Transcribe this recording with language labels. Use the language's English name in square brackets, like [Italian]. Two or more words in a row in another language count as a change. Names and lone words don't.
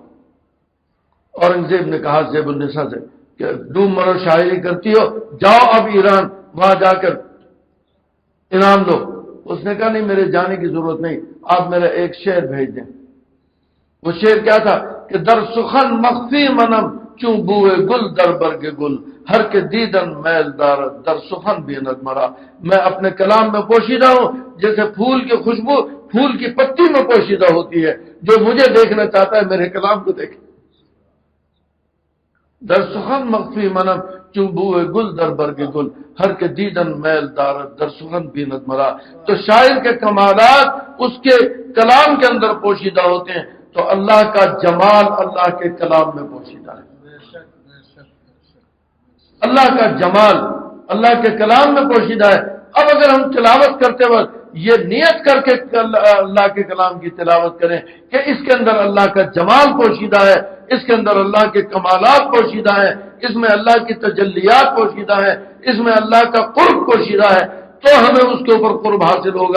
[Urdu] اورنگزیب نے کہا زیب النساء سے کہ ڈوب مرو شاعری کرتی ہو، جاؤ اب ایران، وہاں جا کر انعام دو. اس نے کہا نہیں میرے جانے کی ضرورت نہیں، آپ میرا ایک شعر بھیج دیں. وہ شعر کیا تھا کہ [Persian] در سخن مخفی منم چوں بوئے گل در برگ گل، ہر کے دیدن میل دار در سخن بیند مرا. [Urdu] میں اپنے کلام میں پوشیدہ ہوں جیسے پھول کی خوشبو پھول کی پتی میں پوشیدہ ہوتی ہے. جو مجھے دیکھنا چاہتا ہے میرے کلام کو دیکھے. [Persian] در سخن مخفی منم چوں بوئے گل در برگ گل، ہر کے دیدن میل دارت در سخن بیند مرا. [Urdu] تو شاعر کے کمالات اس کے کلام کے اندر پوشیدہ ہوتے ہیں، تو اللہ کا جمال اللہ کے کلام میں پوشیدہ ہے. اللہ کا جمال اللہ کے کلام میں پوشیدہ ہے. اب اگر ہم تلاوت کرتے وقت یہ نیت کر کے اللہ کے کلام کی تلاوت کریں کہ اس کے اندر اللہ کا جمال پوشیدہ ہے، اس کے اندر اللہ کے کمالات پوشیدہ ہیں، اس میں اللہ کی تجلیات پوشیدہ ہیں، اس میں اللہ کا قرب پوشیدہ ہے، تو ہمیں اس کے اوپر قرب حاصل ہوگا.